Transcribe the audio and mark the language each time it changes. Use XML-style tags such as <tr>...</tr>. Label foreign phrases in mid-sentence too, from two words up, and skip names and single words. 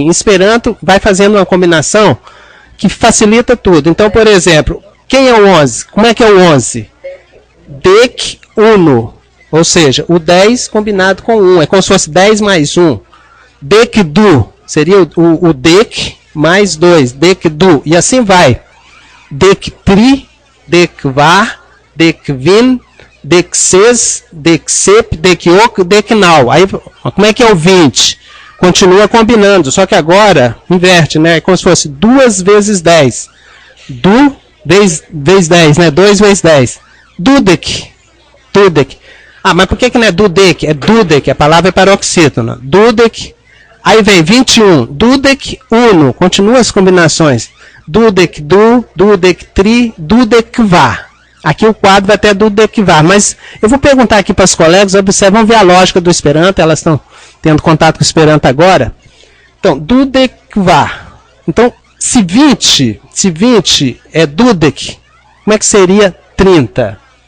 <pt>Em Esperanto, vai fazendo uma combinação que facilita tudo. Então, por exemplo, quem é o 11? Como é que é o 11? Dek 1. Ou seja, o 10 combinado com 1. É como se fosse 10 mais 1.</pt> <eo>Dek du.</eo> <pt>Seria o dek mais 2.</pt> <eo>Dek du.</eo> <pt>E assim vai.</pt> <eo>Dek tri. Dek var, dek vin, dek ses, dek sep, dek ok, dek nau.</eo> <pt>Aí, como é que é o 20? Continua combinando, só que agora inverte, né? É como se fosse 2 vezes 10. Du vezes 10, né? 2 vezes 10. Dudek. Mas por que não é dudek? É dudek, a palavra é paroxítona. Dudek, aí vem 21. Dudek 1, continua as combinações.</pt> <eo>Dudek du, dudek tri, dudek var.</eo> <pt>Aqui o quadro vai até</pt> <eo>dudek var.</eo> <pt>Mas eu vou perguntar aqui para os colegas, observam ver a lógica do Esperanto, elas estão tendo contato com o Esperanto agora. Então,</pt> <eo>dudek var.</eo> <pt>Então, se 20 é dudek, como é que seria 30?</pt>